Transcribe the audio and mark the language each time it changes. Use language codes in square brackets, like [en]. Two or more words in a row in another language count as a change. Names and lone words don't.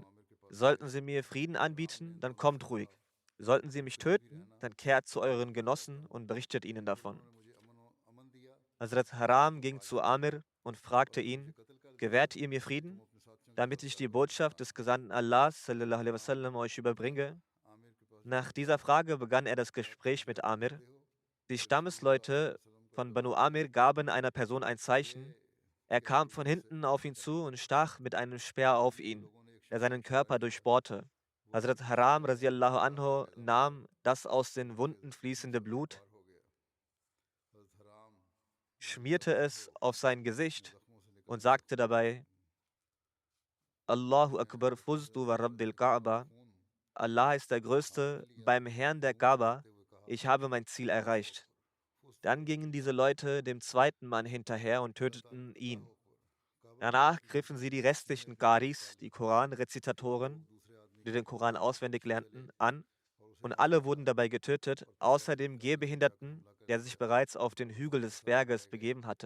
[de] Sollten sie mir Frieden anbieten, dann kommt ruhig. Sollten sie mich töten, dann kehrt zu euren Genossen und berichtet ihnen davon. Hazrat Haram ging zu Amir und fragte ihn: Gewährt ihr mir Frieden, damit ich die Botschaft des Gesandten Allahs [ar] صلى الله عليه وسلم [de] euch überbringe? Nach dieser Frage begann er das Gespräch mit Amir. Die Stammesleute von Banu Amir gaben einer Person ein Zeichen. Er kam von hinten auf ihn zu und stach mit einem Speer auf ihn, der seinen Körper durchbohrte. Hazrat Haram [ar] رضي الله عنه [de] nahm das aus den Wunden fließende Blut, schmierte es auf sein Gesicht und sagte dabei: [ar] الله أكبر فزت ورب الكعبة. [de] Allah ist der Größte, beim Herrn der Kaaba, ich habe mein Ziel erreicht. Dann gingen diese Leute dem zweiten Mann hinterher und töteten ihn. Danach griffen sie die restlichen Qaris, die Koranrezitatoren, die den Koran auswendig lernten, an und alle wurden dabei getötet, außer dem Gehbehinderten, der sich bereits auf den Hügel des Berges begeben hatte.